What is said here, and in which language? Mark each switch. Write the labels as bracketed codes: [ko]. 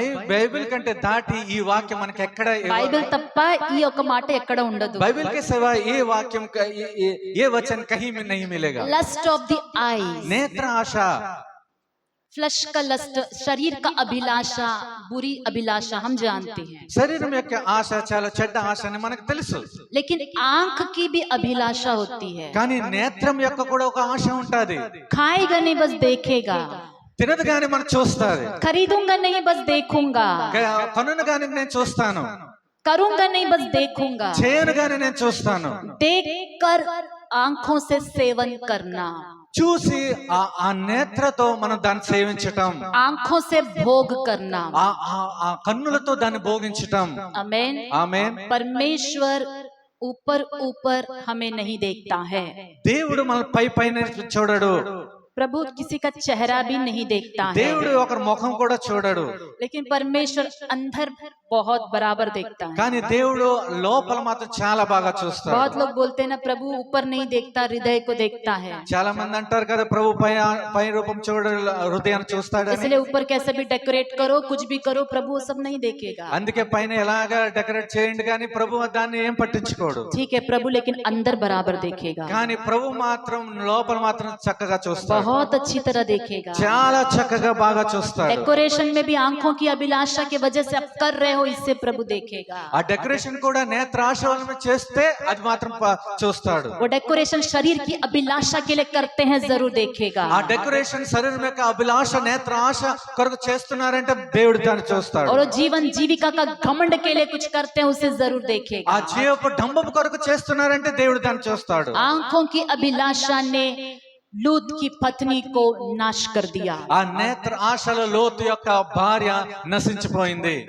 [te] Bible కంటే దాటి ఈ వాక్యం మనకి ఎక్కడ, బైబిల్ తప్ప ఈ ఒక మాట ఎక్కడ ఉండదు। [hi] బైబిల్ के सिवा ये वाक्यम ये वचन कहीं में नहीं मिलेगा। [en] lust of the eyes, [hi] नेत्र आशा, फ्लश का लस्ट, शरीर का अभिलाषा, बुरी अभिलाषा हम जानते हैं, [te] శరీరం యొక్క ఆశ చాలా చెడ్డ ఆశ అని మనకు తెలుసు। [hi] लेकिन आंख की भी अभिलाषा होती है। [te] కానీ నేత్రం యొక్క కూడా ఒక ఆశ ఉంటది। [hi] खाएगा नहीं, बस देखेगा। [te] తినదు గాని మనం చూస్తాది. [hi] खरीदूंगा नहीं बस देखूंगा, [te] కనును గాని నేను చూస్తాను, [hi] करूंगा नहीं बस देखूंगा, [te] చేయను గాని నేను చూస్తాను. [hi] देखकर आंखों से सेवन करना, [te] చూసి ఆ నేత్రతో మనం దాన్ని సేవించటం, [hi] आंखों से भोग करना, [te] ఆ కన్నులతో దాన్ని భోగించటం. [hi] आमेन। [te] ఆమేన్. [hi] परमेश्वर ऊपर ऊपर हमें नहीं देखता है, [te] దేవుడు మన పైన చూడడు, [hi] प्रभु किसी का चेहरा भी नहीं देखता है, [te] దేవుడు ఒకరి ముఖం కూడా చూడడు. [hi] लेकिन परमेश्वर अंदर बहुत बराबर देखता है। [te] కానీ దేవుడు లోపల మాత్రం చాలా బాగా చూస్తాడు. [hi] बहुत लोग बोलते हैं ना, प्रभु ऊपर नहीं देखता हृदय को देखता है, [te] చాలా మంది అంటారు కదా, ప్రభు పై రూపం చూడడు, హృదయాన్ని చూస్తాడని. [hi] इसलिए ऊपर कैसे भी डेकोरेट करो, कुछ भी करो, प्रभु वो सब नहीं देखेगा। [te] అందుకే పైన ఎలాగా డెకరేట్ చేయండి కానీ ప్రభు దాన్ని ఏం పట్టించుకోడు. [hi] ठीक है प्रभु, लेकिन अंदर बराबर देखेगा, [te] కానీ ప్రభు మాత్రం లోపల మాత్రం చక్కగా చూస్తాడు, [hi] बहुत अच्छी तरह देखेगा। [te] చాలా చక్కగా బాగా చూస్తాడు. [hi] डेकोरेशन में भी आंखों की अभिलाषा की वजह से आप कर रहे हो, इससे प्रभु देखेगा। [te] ఆ డెకరేషన్ కూడా నేత్రాశ వలన చేస్తే అది మాత్రం చూస్తాడు. [hi] वो डेकोरेशन शरीर की अभिलाषा के लिए करते हैं, जरूर देखेगा। [te] ఆ డెకరేషన్ శరీరం యొక్క అభిలాష నేత్రాశ కొరకు చేస్తున్నారంటే దేవుడు దాన్ని చూస్తాడు. [hi] और वो जीवन जीविका का घमंड के लिए कुछ करते हैं, उसे जरूर देखेगा। [te] ఆ జీవపు డంబం కొరకు చేస్తున్నారంటే దేవుడు దాన్ని చూస్తాడు. [hi] आंखों की अभिलाषा ने लूत की पत्नी को नाश कर दिया। [te] ఆ నేత్ర ఆశల లోతు యొక్క భార్య నశించిపోయింది.